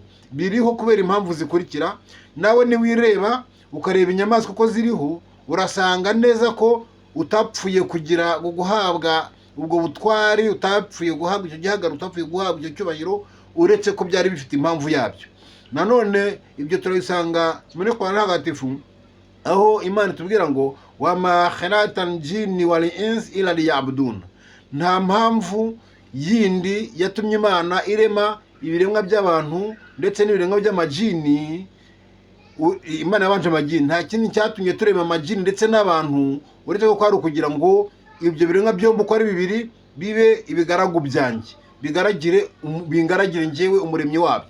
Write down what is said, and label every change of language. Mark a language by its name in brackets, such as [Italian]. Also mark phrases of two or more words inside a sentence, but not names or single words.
[Kinyarwanda] Biriho kubera impamvu zikurikira. Nawe niwireba ukareba inyamaswa uko ziriho, urasanga neza ko utapfuye kugira guhabwa ubwo butwari, utapfuye guhabwa icyo gihagararo, utapfuye guhabwa icyo cyubahiro, uretse ko byari bifite impamvu yabyo. Nanone ibyo turabisanga muri Qur'an Ntagatifu, aho Imana itubwira ngo [Arabic] وما خلقت الجن والإنس إلا ليعبدون. [Kinyarwanda] Nta mpamvu yindi yatumye Imana irema ibiremwa by'abantu ndetse n'ibiremwa by'amajini. Imana yabanje amajini, nta kindi cyatumye turema amajini ndetse n'abantu uretse ko kwari ukugira ngo ibyo biremwa byombi uko ari bibiri bibe ibigaragu byanjye, bingaragire njyewe umuremyi wabyo.